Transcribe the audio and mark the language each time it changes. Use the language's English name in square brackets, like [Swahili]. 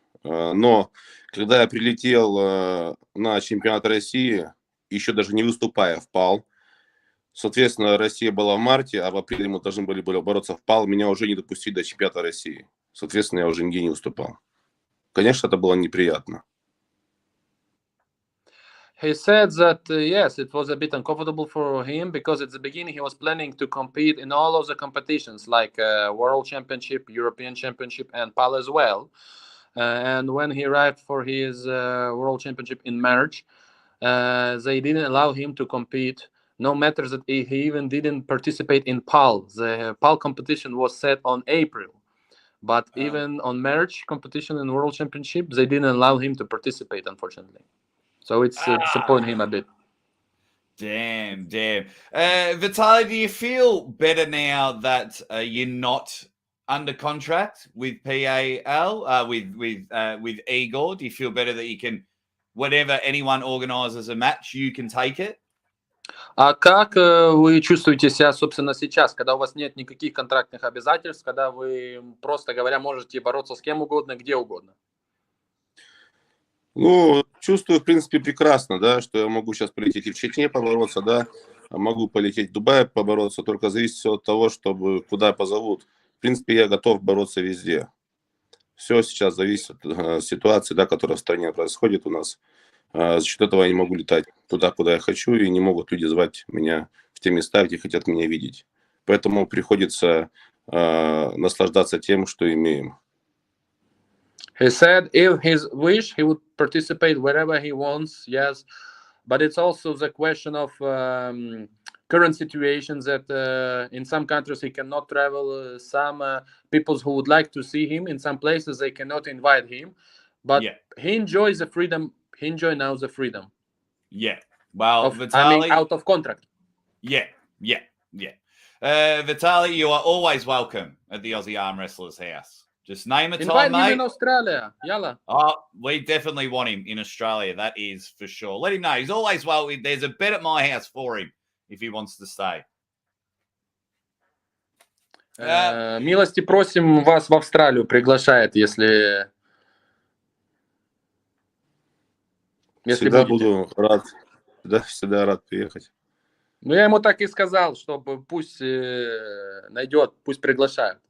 [Russian] Но когда я прилетел на чемпионат России, еще даже не выступая в ПАЛ, соответственно, Россия была в марте, а в апреле мы должны были бороться в ПАЛ, меня уже не допустили до чемпионата России. Соответственно, я уже нигде не выступал. Конечно, это было неприятно. [English] He said that yes, it was a bit uncomfortable for him because at the beginning he was planning to compete in all of the competitions like World Championship, European Championship, and PAL as well. And when he arrived for his World Championship in March, they didn't allow him to compete. No matter that he even didn't participate in PAL. The PAL competition was set on April. But even on March competition and World Championship, they didn't allow him to participate, unfortunately. So it's disappointing him a bit. Damn. Vitaly, do you feel better now that you're not under contract with PAL, with Igor? Do you feel better that you can, whenever anyone organizes a match, you can take it? [Russian] А как вы чувствуете себя, собственно, сейчас, когда у вас нет никаких контрактных обязательств, когда вы, просто говоря, можете бороться с кем угодно, где угодно? Ну, чувствую, в принципе, прекрасно, да, что я могу сейчас полететь и в Чечне побороться, да, могу полететь в Дубай побороться, только зависит все от того, чтобы куда позовут. В принципе, я готов бороться везде. Все сейчас зависит от ситуации, да, которая в стране происходит у нас. За счет этого я не могу летать туда, куда я хочу, и не могут люди звать меня в те места, где хотят меня видеть. Поэтому приходится наслаждаться тем, что имеем. [English] He said if his wish, he would participate wherever he wants, yes. But it's also the question of current situations that in some countries he cannot travel. Some people who would like to see him in some places, they cannot invite him. But he enjoys the freedom. He enjoys now the freedom. Yeah. Well, Vitaly, out of contract. Yeah. Vitaly, you are always welcome at the Aussie ArmWrestler's house. Just name a time, Invite mate. him in Australia. Yalla. Oh, we definitely want him in Australia. That is for sure. Let him know. He's always welcome. There's a bed at my house for him if he wants to stay. [Russian] Милости просим, вас в Австралию приглашает, если Всегда буду рад. Да, всегда рад приехать. Ну, я ему так и сказал, чтобы пусть найдет, пусть приглашают.